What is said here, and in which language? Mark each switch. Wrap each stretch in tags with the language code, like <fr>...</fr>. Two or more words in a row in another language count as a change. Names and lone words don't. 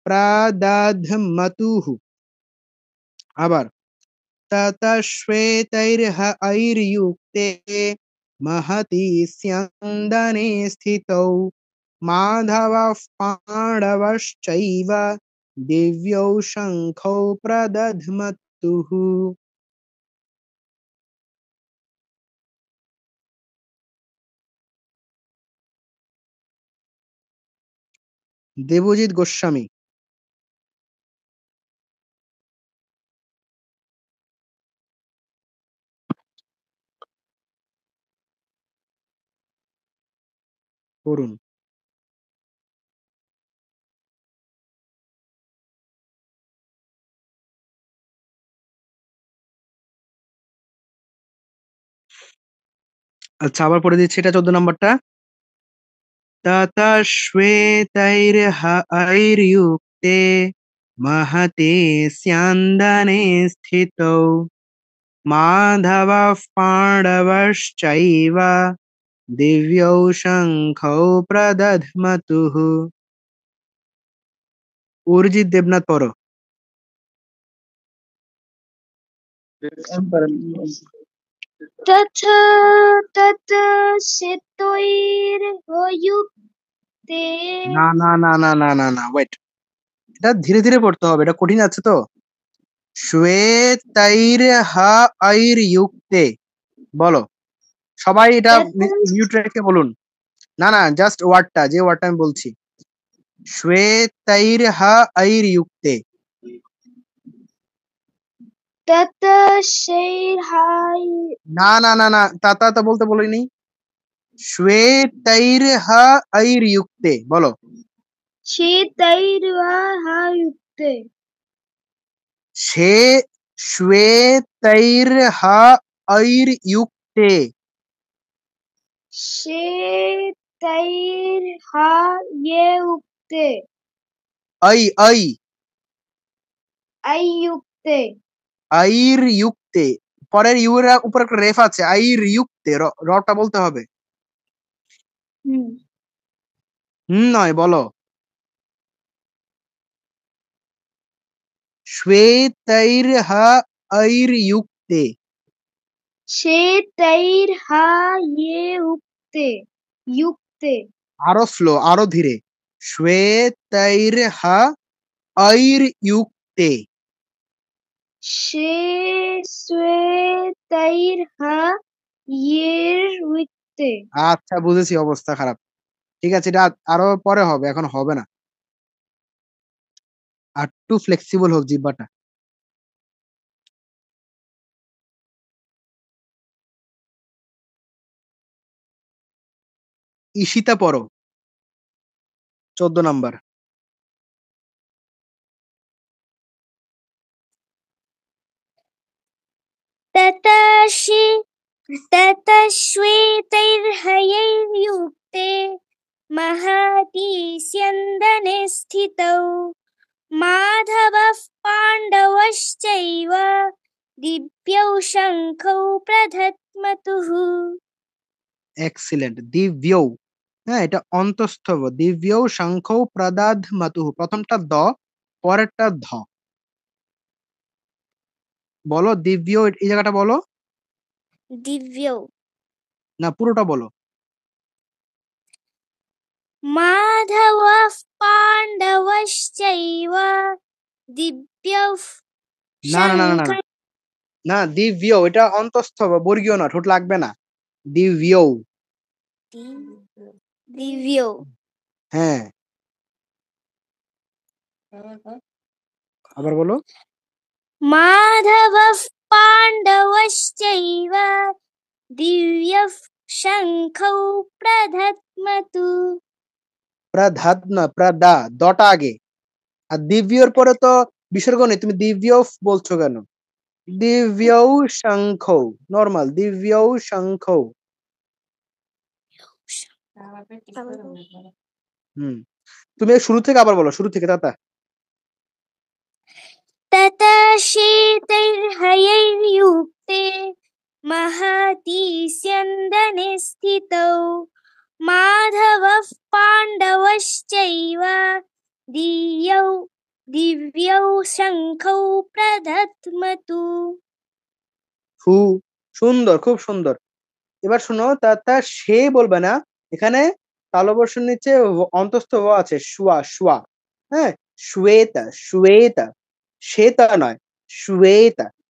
<sa>प्रदध्मतुः আবার ततश्वेतैर्हयैर्युक्ते महति स्यन्दने स्थितौ माधवः पाण्डवश्चैव दिव्यौ शङ्खौ प्रदध्मतुः</sa> <bn>দেবজিৎ গোস্বামী করুন। আচ্ছা আবার পড়ে দিচ্ছি এটা 14 নম্বরটা।</bn> <sa>ततश्वेतैर्हयैर्युक्ते महते स्यन्दने स्थितौ माधवः पाण्डवश्चैव दिव्यौ शङ्खौ प्रदध्मतुः অরিজিৎ দেবনাথ পড়ো। तथा तत् श्वेतैर्हयैर्युक्ते</sa> <bn>না না না না না না না ওয়েট, এটা ধীরে ধীরে পড়তে হবে, এটা কঠিন আছে তো। শ্বেতৈর্হয়ৈর্যুক্তে বলো সবাই, এটা মিউট রেখে বলুন। না না জাস্ট ওয়ার্ডটা, যে ওয়ার্ডটা আমি বলছি, শ্বেতৈর্হয়ৈর্যুক্তে।</bn> <sa>तत् श्वेतैर्हय</sa> <bn>না না না না তা তা বলতে বলিনি, শ্বেতৈর্হয়ৈর্যুক্তে বলো।</bn> <sa>श्वेतैर्हयैर्युक्ते श्वेतैर्हयैर्युक्ते श्वेतैर्हयैर्युक्ते ऐ ऐ अयुक्ते ऐर्युक्ते,</sa> <bn>পরের ইউ এর উপর একটা রেফ আছে, ऐर्युक्ते রটা বলতে হবে। নয় বলো।</bn> <sa>श्वेतैर्हयैर्युक्ते श्वेतैर्हयैर्युक्ते युक्ते</sa> <bn>আরো স্লো, আরো ধীরে, श्वेतैर्हयैर्युक्ते</bn> <sa>श्वेतैर्हयैर्युक्ते।</sa> <bn>আচ্ছা বুঝেছি, অবস্থা খারাপ। ঠিক আছে, এটা আরো পরে হবে, এখন হবে না। আর একটু ফ্লেক্সিবল হোক জিহ্বাটা। ঈশিতা পড়ো 14 নাম্বার।</bn> <sa>ततश्वेतैर्हयैर्युक्ते महति स्यन्दने स्थितौ माधवः पाण्डवश्चैव दिव्यौ शङ्खौ प्रदध्मतुः।</sa> <bn>এক্সিলেন্ট। দিব্যৌ, হ্যাঁ এটা অন্তস্থ ব।</bn> <sa>दिव्यौ शङ्खौ प्रदध्मतुः,</sa> <bn>প্রথমটা দ, পরেরটা ধ। বলো দিব্য, এই জায়গাটা বলো।</bn> <sa>दिव्यौ</sa> <bn>না পুরোটা বলো।</bn> <sa>माधवः पाण्डवश्चैव दिव्यौ</sa> <bn>না না না না না</bn> <sa>शङ्खौ</sa> <bn>না, দিব্য এটা অন্তস্থ ব, বর্গীয় না, ঠোঁট লাগবে না।</bn> <sa>দিব্যৌ, दिव्यौ</sa> <bn>হ্যাঁ আবার বলো।</bn> <sa>माधवः पाण्डवश्चैव दिव्यौ शङ्खौ प्रदध्मतु।</sa> <bn>প্রধাদ্ম, প্রদা, দটা আগে। আর দিব্যর পরে তো বিসর্গ নেই, তুমি দিব্য বলছো কেন?</bn> <sa>दिव्यौ शङ्खौ, নরমাল दिव्यौ शङ्खौ।</sa> <bn>তুমি শুরু থেকে আবার বলো, শুরু থেকে তাতা।</bn> <sa>ततश्वेतैर्हयैर्युक्ते महति स्यन्दने स्थितौ माधवः पाण्डवश्चैव दिव्यौ शङ्खौ प्रदध्मतु।</sa> <bn>হু, সুন্দর, খুব সুন্দর। এবার শোনো, তা সে বলবে না, এখানে তালবর্ষের নিচে অন্তস্থ ও আছে, শুয়া শুয়া। হ্যাঁ, শ্বেতা শ্বেতা, শ্বেতা নয়, শ্বেতা।</bn>